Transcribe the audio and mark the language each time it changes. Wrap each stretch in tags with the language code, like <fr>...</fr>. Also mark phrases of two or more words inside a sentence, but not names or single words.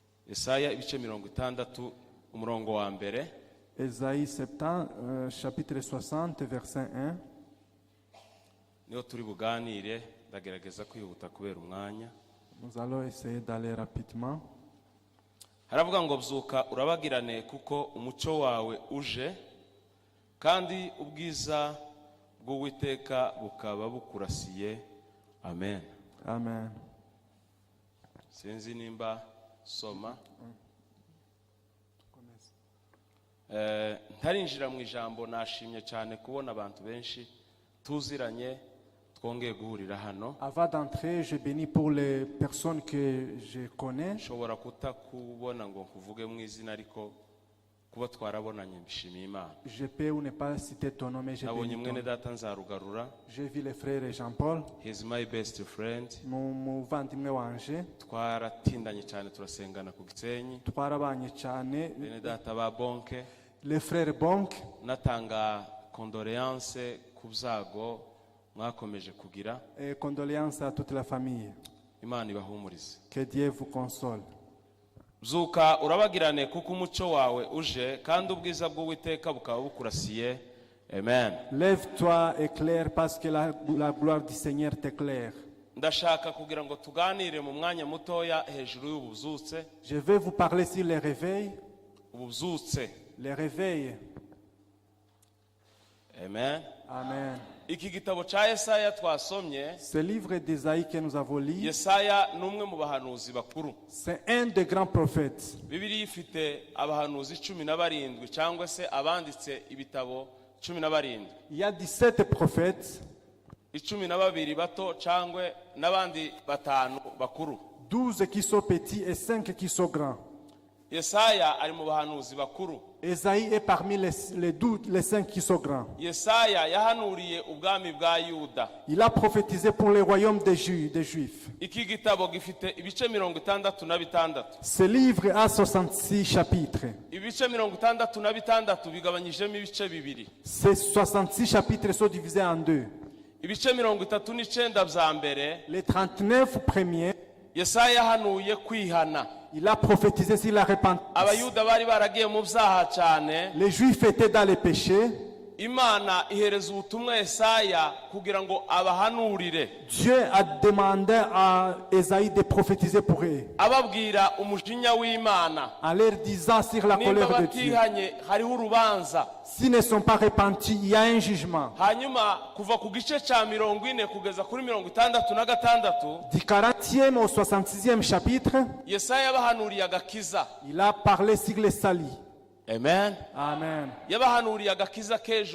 <rw>Yesaya ibice 60 umurongo wa mbere.</rw> <fr>Ésaïe 70, chapitre 60, verset 1.</fr> <rw>Niyo turi buganire, ndagerageza kwihuta kubera umwanya.</rw> <fr>Nous allons essayer d'aller rapidement.</fr> <rw>Haravuga ngo byuka urabagirane kuko umucyo wawe uje kandi ubwiza bw'Uwiteka bukaba bukurasiye. Amen. Amen. Sinzi nimba soma. Ntarinjira mu ijambo, nashimye cyane kubona abantu benshi tuziranye twongeye guhurira hano.</rw> <fr>Avant d'entrer, je bénis pour les personnes que je connais.</fr> <rw>Nshobora kutakubona ngo nkuvuge mu izina, ariko kuba twarabonanye mbishimiye Imana.</rw> <fr>Je peux ou ne pas citer ton nom, mais je</fr> <rw>Nabonye</rw> <fr>bénis</fr> <rw>mwene</rw> <fr>ton nom.</fr> <rw>data Nzarugarura.</rw> <fr>J'ai vu le frère Jean-Paul,</fr> <en>He's my best friend.</en> <rw>muvandimwe wanje. Twaratindanye cyane turasengana ku Gisenyi. Twarabanye cyane. Bene data ba Bonke.</rw> <fr>Le frère Bonk,</fr> <rw>Natanga condoléances ku byago mwakomeje kugira.</rw> <fr>et condoléances à toute la famille.</fr> <rw>Imana ibahumurize.</rw> <fr>Que Dieu vous console.</fr> <rw>Zuka urabagirane kuko umucyo wawe uje kandi ubwiza bw'Uwiteka bukaba bukurasiye. Amen.</rw> <fr>Lève-toi, éclaire, parce que la gloire du Seigneur t'éclaire.</fr> <rw>Ndashaka kugira ngo tuganire mu mwanya mutoya hejuru y'ububyutse.</rw> <fr>Je vais vous parler sur les réveils.</fr> <rw>Ububyutse.</rw> <fr>Les réveils. Amen. Amen.</fr> <rw>Iki gitabo cya Yesaya twasomye.</rw> <fr>Ce livre d'Ésaïe que nous avons lu,</fr> <rw>Yesaya numwe mu bahanuzi bakuru.</rw> <fr>c'est un des grands prophètes.</fr> <rw>Bibiliya ifite abahanuzi 17 cyangwa se abanditse ibitabo 17.</rw> <fr>Il y a 17 prophètes,</fr> <rw>12 bato cyangwa n'abandi batanu bakuru.</rw> <fr>12 qui sont petits et 5 qui sont grands.</fr> <rw>Yesaya ari mu bahanuzi bakuru.</rw> <fr>Ésaïe est parmi les 5 qui sont grands.</fr> <rw>Yesaya yahanuriye ubwami bwa Yuda.</rw> <fr>Il a prophétisé pour le royaume des Juifs.</fr> <rw>Iki gitabo gifite ibice 66.</rw> <fr>Ce livre a 66 chapitres.</fr> <rw>Ibice 66 bigabanyijemo ibice bibiri.</rw> <fr>Ces 66 chapitres sont divisés en deux.</fr> <rw>Ibice 39 bya mbere,</rw> <fr>Les 39 premiers,</fr> <rw>Yesaya yahanuye kwihana.</rw> <fr>il a prophétisé sur la repentance.</fr> <rw>Abayuda bari baragiye mu byaha cyane.</rw> <fr>Les Juifs étaient dans les péchés.</fr> <rw>Imana ihereza ubutumwa Yesaya kugira ngo abahanurire.</rw> <fr>Dieu a demandé à Ésaïe de prophétiser pour eux,</fr> <rw>Ababwira umujinya w'Imana.</rw> <fr>en leur disant sur la</fr> <rw>Nimba</rw> <fr>colère de Dieu.</fr> <rw>batihanye hariho urubanza.</rw> <fr>S'ils ne sont pas repentis, il y a un jugement.</fr> <rw>Hanyuma kuva ku gice cya 40 kugeza kuri 66</rw> <fr>Du 40e au 66e chapitre,</fr> <rw>Yesaya yabahanuriye agakiza.</rw> <fr>il a parlé sur les salis. Amen. Amen.</fr> <rw>Yabahanuriye agakiza k'ejo</rw>